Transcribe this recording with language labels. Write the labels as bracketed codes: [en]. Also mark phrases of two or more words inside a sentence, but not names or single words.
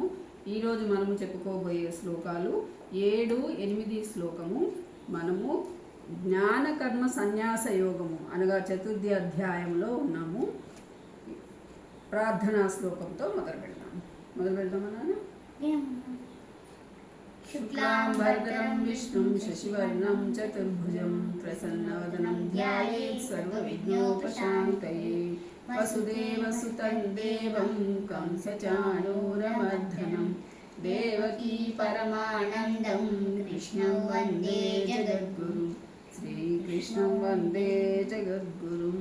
[te] ఈరోజు మనము చెప్పుకోబోయే శ్లోకాలు 7, 8 శ్లోకము. మనము జ్ఞాన కర్మ సన్యాస యోగము అనగా 4వ అధ్యాయంలో ఉన్నాము. ప్రార్థనా శ్లోకంతో మొదలు పెడదామా నాన్న? [sa] शुक्लांबरधरं विष्णुं शशिवर्णं चतुर्भुजं प्रसन्नवदनं ध्यायेत् सर्वविघ्नोपशान्तये वसुदेवसुतं देवं कंसचाणूरमर्दनं देवकी परमानन्दं कृष्णं वन्दे जगद्गुरुं श्रीकृष्णं वन्दे जगद्गुरुं.